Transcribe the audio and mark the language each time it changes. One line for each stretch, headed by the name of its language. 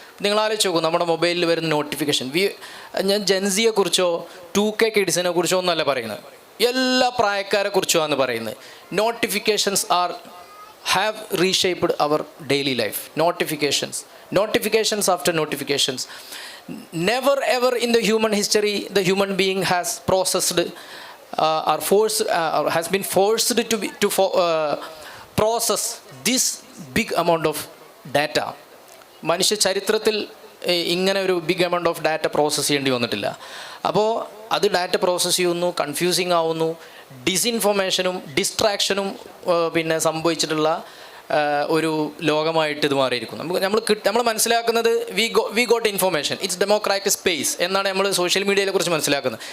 Malayalam: നിങ്ങൾ ആലോചിച്ച് നോക്കൂ, നമ്മുടെ മൊബൈലിൽ വരുന്ന നോട്ടിഫിക്കേഷൻ. ഞാൻ ജെൻസിയെക്കുറിച്ചോ 2K കിഡ്സിനെ കുറിച്ചോ ഒന്നല്ല പറയുന്നത്, എല്ലാ പ്രായക്കാരെ കുറിച്ചുമാണ് പറയുന്നത്.
English: Notifications have reshaped our daily life. Notifications after notifications. Never ever in the human history the human being has processed or has been forced to process this big amount of data.
Malayalam: മനുഷ്യ ചരിത്രത്തിൽ ഇങ്ങനെ ഒരു
English: big amount of data
Malayalam: process ചെയ്യേണ്ടി വന്നിട്ടില്ല. അപ്പോൾ അത് data process ചെയ്യുന്നു, confusing ആവുന്നു, ഡിസിൻഫോർമേഷനും ഡിസ്ട്രാക്ഷനും സംഭവിച്ചിട്ടുള്ള ഒരു ലോകമായിട്ട് ഇത് മാറിയിരിക്കുന്നു. നമ്മൾ മനസ്സിലാക്കുന്നത്
English: we got information, it's democratic space
Malayalam: എന്നാണ് നമ്മൾ സോഷ്യൽ മീഡിയയെ കുറിച്ച് മനസ്സിലാക്കുന്നത്.